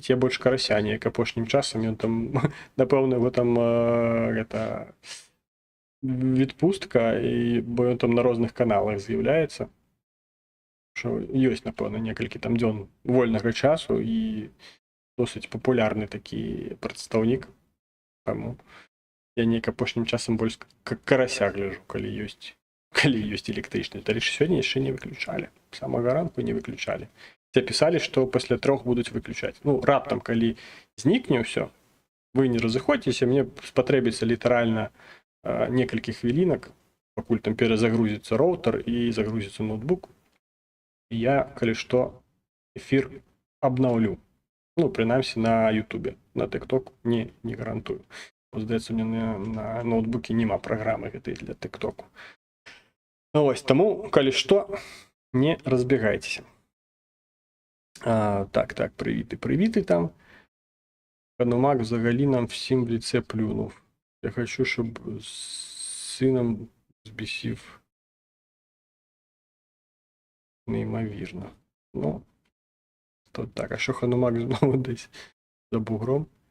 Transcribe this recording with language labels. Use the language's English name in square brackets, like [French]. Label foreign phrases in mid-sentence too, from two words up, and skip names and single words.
[Ukrainian] Я більше Карасяні, як [Belarusian] апошнім часом, [Ukrainian] він там, напевно, його там відпустка, бо він там на різних каналах з'являється. Що є, напевно, некілька там дзён вольного часу і досить популярний такий представник. Тому я [Belarusian] неяк апошнім часом [Ukrainian] більше Карася гляжу, коли є электричнасць. [Belarusian] Дарэчы, сёння яшчэ не выключалі. Самага ранку не выключалі. Все пісалі, што пасля 3 будуць выключаць. Ну, раптам, калі знікне ўсё, вы не разыходзьцеся, мне спатрэбіцца літаральна некалькі хвілінак, пакуль там перазагрузіцца роутер і загрузіцца ноутбук. І я, калі што, эфір абнаўлю. Ну, прынамсі, на Ютубе. На TikTok не гарантую. Здаецца, мне на ноутбуке няма праграмы гэтай для TikTok. Ось, таму, калі што, не разбегайтеся. Так, прывіты там. [Ukrainian] Ханумак взагалі нам всім в лице плюнув. Я хочу, щоб з сином збісів. Неймовірно. Ну, то так, а що Ханумак знову десь за бугром?